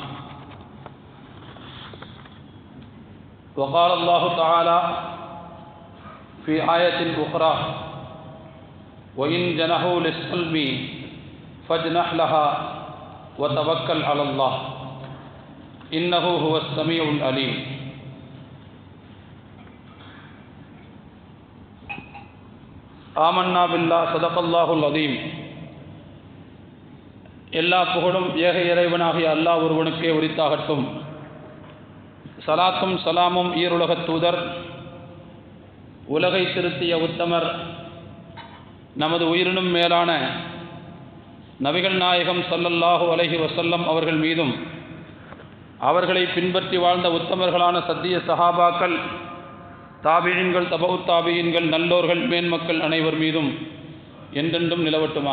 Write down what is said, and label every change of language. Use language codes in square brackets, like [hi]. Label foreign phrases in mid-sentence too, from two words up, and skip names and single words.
[ar] وقال الله تعالى في آية أخرى وإن جنحوا للسلم فاجنح لها وتوكل على الله إنه هو السميع العليم. آمنا بالله صدق الله العظيم. [ta] எல்லா புகழும் ஏக இறைவனாகிய அல்லாஹ் ஒருவனுக்கே உரித்தாகட்டும். சலாத்தும் சலாமும் ஈருலகத் தூதர், உலகை திருத்திய உத்தமர், நமது உயிரினும் மேலான நபிகள் நாயகம் [ar] صلى الله عليه وسلم [ta] அவர்கள் மீதும், அவர்களை பின்பற்றி வாழ்ந்த உத்தமர்களான சத்திய சஹாபாக்கள், தாபியீன்கள், தபவுத் தாபியீன்கள், நல்லோர்கள், மேன்மக்கள் அனைவர் மீதும் என்றென்றும் நிலவட்டுமாக.